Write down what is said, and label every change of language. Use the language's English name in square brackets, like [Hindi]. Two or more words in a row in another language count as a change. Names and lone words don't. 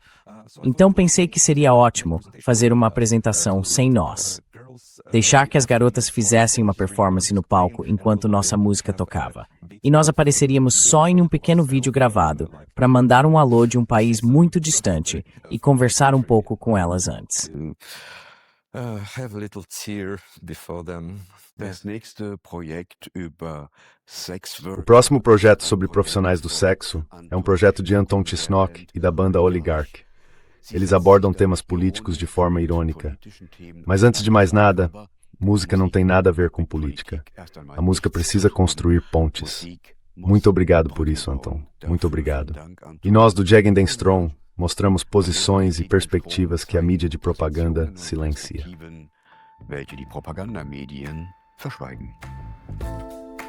[Portuguese] Então pensei que seria ótimo fazer uma apresentação sem nós. Deixar que as garotas fizessem uma performance no palco enquanto nossa música tocava. E nós apareceríamos só em um pequeno vídeo gravado, para mandar um alô de um país muito distante e conversar um pouco com elas antes. [English] Have a little tear before them. [German] Das nächste Projekt über [Portuguese] O próximo projeto sobre profissionais do sexo é um projeto de Anton Chisnok e da banda Oligarch. Eles abordam temas políticos de forma irônica. Mas antes de mais nada, música não tem nada a ver com política. A música precisa construir pontes. Muito obrigado por isso, Anton. Muito obrigado. E nós do Jagged and Strong mostramos posições e perspectivas que a mídia de propaganda silencia. [German] welche die Propagandamedien verschweigen.